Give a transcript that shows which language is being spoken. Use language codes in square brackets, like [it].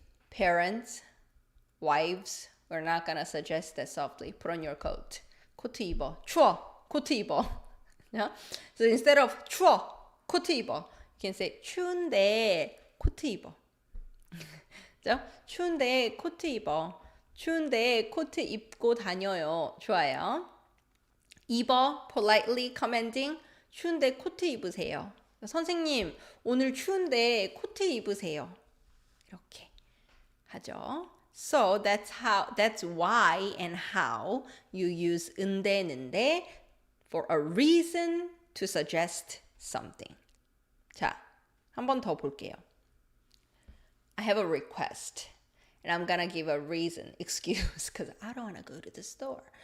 [en] Parents, wives, we're not gonna suggest that softly. Put on your coat. [ko] 코트 입어. 추워. 코트 입어. Yeah? [en] So instead of 추워. [ko] 코트 입어. [en] You can say [ko] 추운데 코트 입어. 추운데 코트 입어. 추운데 코트 입고 다녀요. 좋아요. 입어. [en] Politely commenting. [ko] 추운데 코트 입으세요. 선생님, 오늘 추운데 코트 입으세요. 이렇게 하죠. [en] So that's why and how you use 은데 for a reason to suggest something. [ko] 자, 한 번 더 볼게요. [en] I have a request and I'm gonna give a reason, excuse, because I don't want to go to the store.